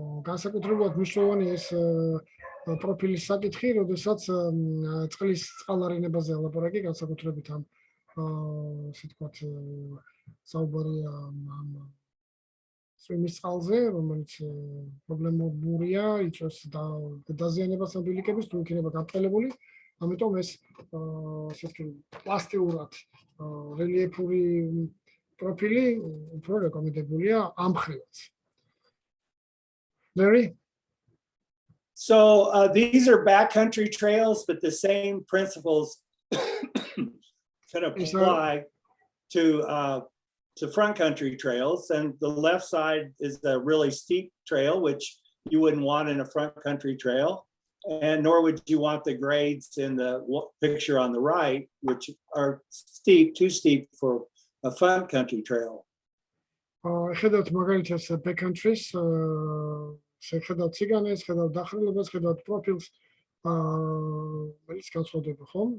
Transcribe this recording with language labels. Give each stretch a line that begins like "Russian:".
Georgian: განსაკუთრებულად მნიშვნელოვანი ეს პროფილის საკითხი, როდესაც წყლის წყალარინებაზე ლაპარაკი, განსაკუთრებით ამ, ასე ვთქვათ, საუბარია ამ წვიმის წყალზე, რომელიც პრობლემურია, იწვევს დაზიანებას ამ ბილიკების, თუ იქნება გაბრტყელებული, ამიტომ ეს ასე ვთქვათ, პლასტიურად რელიეფური პროფილი უფრო რეკომენდებულია ამ ხრივაც.
English: Larry? So these are backcountry trails, but the same principles can apply to front country trails. And the left side is a really steep trail, which you wouldn't want in a front country trail, and nor would you want the grades in the picture on the right, which are too steep for a front country trail.
Georgian: ხედავთ მაგალითად backcountries, შეხედავთ ციგანეს, ხედავთ დახრილებას, ხედავთ პროფილს, რომელიც განსხვავდება, ხომ?